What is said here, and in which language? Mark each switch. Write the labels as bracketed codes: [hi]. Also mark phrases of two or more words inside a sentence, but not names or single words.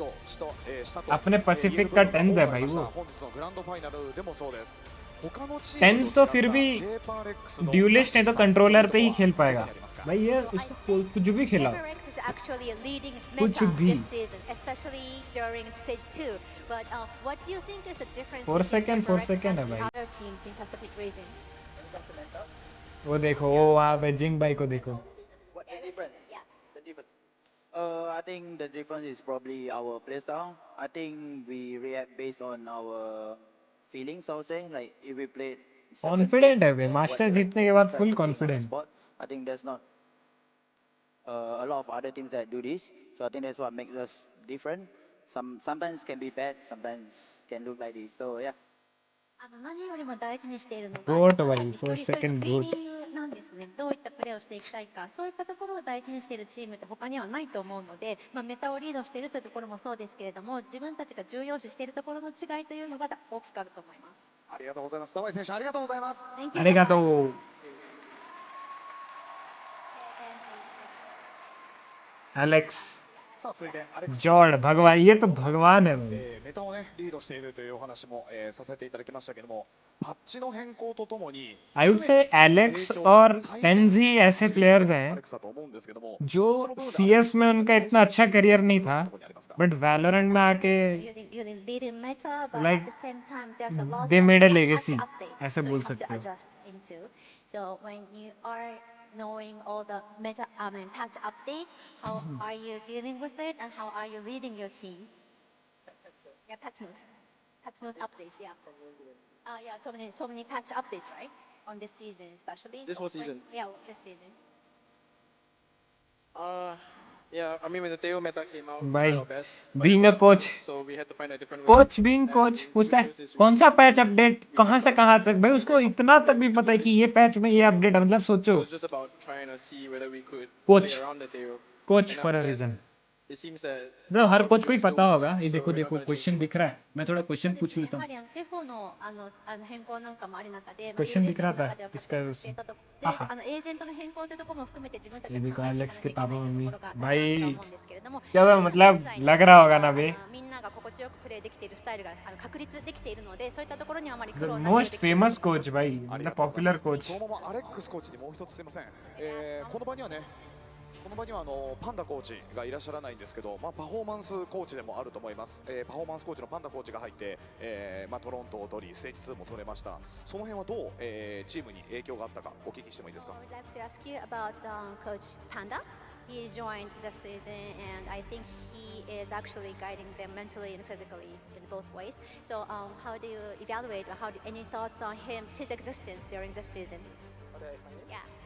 [hi] अपने पैसिफिक का 10 है भाई, वो 10 तो फिर भी ड्यूलिस्ट है तो कंट्रोलर पे ही खेल पाएगा भाई, ये इसको कुछ भी खिलाओ, कुछ भी। 4 सेकंड है भाई। वो देखो वो वहाँ पे जिंग भाई को देखो। [en] I think the difference is probably our playstyle. I think we react based on our feelings, I would say. Like if we play [hi] कॉन्फिडेंट है भाई, मास्टर जीतने के बाद [en] full confident. I think there's not a lot of other teams that do this, so I think that's what makes us different. Sometimes can be bad, sometimes can look like this. So yeah. [ja] 何よりも大事にしているのがゴートはいい、一人一人のフィーリングなんですね。どういったプレーをしていきたいか、そういったところを大事にしているチームって他にはないと思うので、メタをリードしているというところもそうですけれども、自分たちが重要視しているところの違いというのが大きくあると思います。ありがとうございます。玉井選手ありがとうございます。 [hi] ありがとう。Alex जॉर्ड भगवान, ये तो भगवान है भाई। [ja] メタをねリードしているというお話もさせていただきましたけども、パッチの変更とともに [en] I would say [hi] Alex और Tenzi ऐसे प्लेयर्स हैं जो CS में उनका इतना अच्छा करियर नहीं था, बट वैलोरेंट में आके [en] like they made a legacy, [hi] ऐसे बोल सकते हो। [en] So when you are knowing all the patch updates, how are you dealing with it and how are you leading your team? Yeah, patch note updates, yeah. Yeah, so many patch updates, right? On this season, especially. This whole season. Yeah, this season. Yeah, I mean when the Teo meta came out, we [hi] भाई [en] tried our best. but being it a didn't coach work, so we had to find a different way. coach being coach [hi] पूछता है कौन सा [en] patch update [hi] कहाँ से कहाँ तक भाई उसको इतना तक भी पता है कि ये पैच में ये अपडेट है मतलब [en] It [hi] सोचो [en] was just about trying to see whether we could Coach. play around the Teo. [hi] कोच [en] And for a after that, रीजन it seems that [hi] मतलब हर कोच को ही [en] still [hi] पता [en] works, [hi] होगा ये [en] so [hi] देखो [en] we're not [hi] देखो [en] gonna change [hi] क्वेश्चन दिख रहा है मैं थोड़ा क्वेश्चन पूछ [ja] や [hi] लेता [ja] は [hi] हूँ [ja] りデフォの変更なんかもある中で、 [hi] क्वेश्चन दिख रहा था [ja] では [hi] इसका [ja] で [hi] उसमें [ja] エージェントの変更というところも含めて自分たち [hi] ये [ja] で [hi] देखो [ja] 考えていか [hi] एलेक्स [ja] な [hi] के [ja] きゃいけ [hi] पापा [ja] ないと [hi] मम्मी [ja] ころがあると [hi] भाई [ja] 思うんですけれども、 [hi] क्या था मतलब लग रहा होगा ना बे [ja] みんなが心地よくプレーできているスタイルが確立できているので、そういったところにはあまり苦 [en] द [ja] 労なくで [en] मोस्ट [ja] きている [en] famous coach [hi] भाई मतलब [en] popular coach [ja] そのままアレックスコーチにもう一つすいません、この場にはねこの場にはパンダコーチがいらっしゃらないんですけど、パフォーマンスコーチでもあると思います、パフォーマンスコーチのパンダコーチが入って、トロントを取りステージ2も取れました。その辺はどう、チームに影響があったかお聞きしてもいいですか。 [en] I would like to ask you about Coach Panda. He joined the season, and I think he is actually guiding them mentally and physically in both ways. So, how do you evaluate, or any thoughts on his existence during this season? How did I find it? Yeah.